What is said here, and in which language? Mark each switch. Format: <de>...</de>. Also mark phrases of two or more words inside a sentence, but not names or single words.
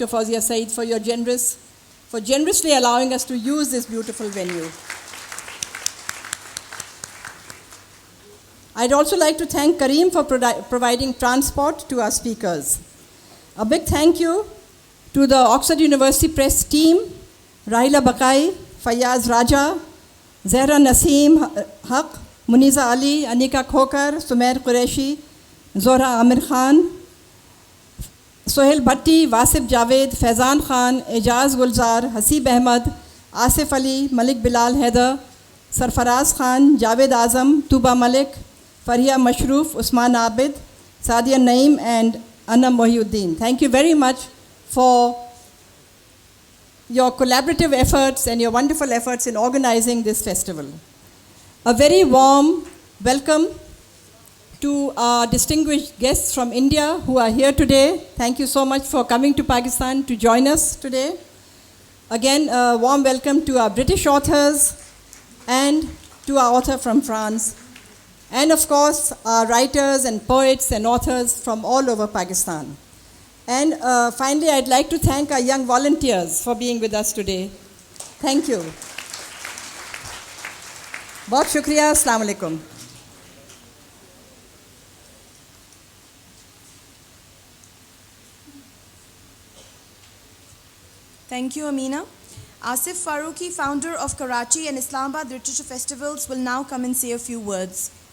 <en>Fawzia Saiyid, for generously allowing us to use this beautiful venue. I'd also like to thank Kareem for providing transport to our speakers. A big thank you to the Oxford University Press team, Rahila Bakai, Fayyaz Raja, Zahra Naseem Haq, Muniza Ali, Anika Khokar, Sumair Qureshi, Zohra Amir Khan, Sohail Bhatti, Wasif Javed, Faizan Khan, Ejaz Gulzar, Hasib Ahmad, Asif Ali, Malik Bilal Haider, Sarfaraz Khan, Javed Azam, Tuba Malik, Fariha Mashroof, Usman Abid, Sadia Naeem, and Anna Mohiuddin. Thank you very much for your collaborative efforts and your wonderful efforts in organizing this festival. A very warm welcome to our distinguished guests from India who are here today. Thank you so much for coming to Pakistan to join us today. Again, a warm welcome to our British authors and to our author from France. And of course, our writers and poets and authors from all over Pakistan. And finally, I'd like to thank our young volunteers for being with us today. Thank you.</en> <ur>بہت شکریہ.</ur> <ar>السلام علیکم.</ar> <en>Thank you, Ameena. Asif Farrukhi, founder of Karachi and Islamabad Literature Festivals, will now come and say a few words.</en>